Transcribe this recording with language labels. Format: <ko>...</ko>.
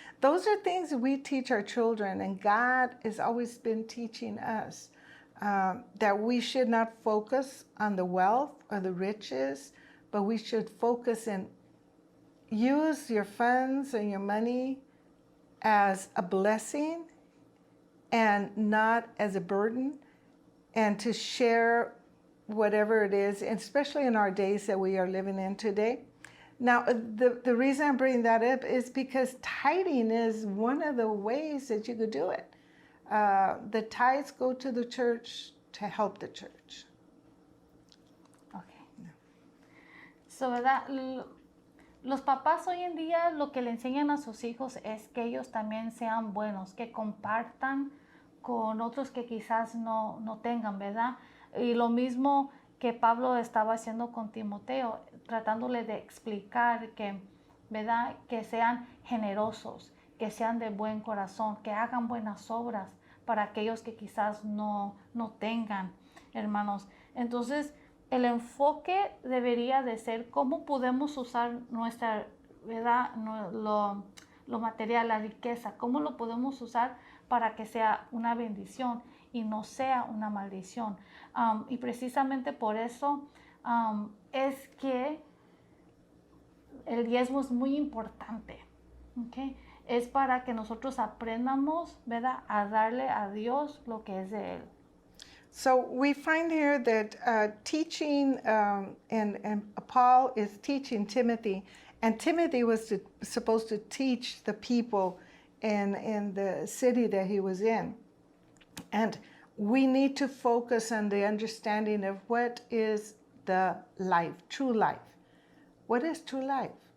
<en>Those are things that we teach our children, and God has always been teaching us that we should not focus on the wealth or the riches, but we should focus and use your funds and your money as a blessing and not as a burden, and to share whatever it is, especially in our days that we are living in today. Now, the reason I'm bringing that up is because tithing is one of the ways that you could do it. The tithes go to the church to help the church. Okay. So,</en> <es>¿verdad? Los papás hoy en día lo que le enseñan a sus hijos es que ellos también sean buenos, que compartan con otros que quizás no tengan, ¿verdad? Y lo mismo que Pablo estaba haciendo con Timoteo, tratándole de explicar que, ¿verdad? Que sean generosos, que sean de buen corazón, que hagan buenas obras para aquellos que quizás no tengan, hermanos. Entonces, el enfoque debería de ser cómo podemos usar nuestra, ¿verdad? Lo material, la riqueza, cómo lo podemos usar para que sea una bendición y no sea una maldición. Y precisamente por eso es que el diezmo es muy importante, ¿okay? Es para que nosotros aprendamos, ¿verdad?, a darle a Dios lo que es de Él.</es> <en>So we find here that teaching, and Paul is teaching Timothy, and Timothy was supposed to teach the people in the city that he was in. And we need to focus on the understanding of what is the life, true life. What is true life?</en>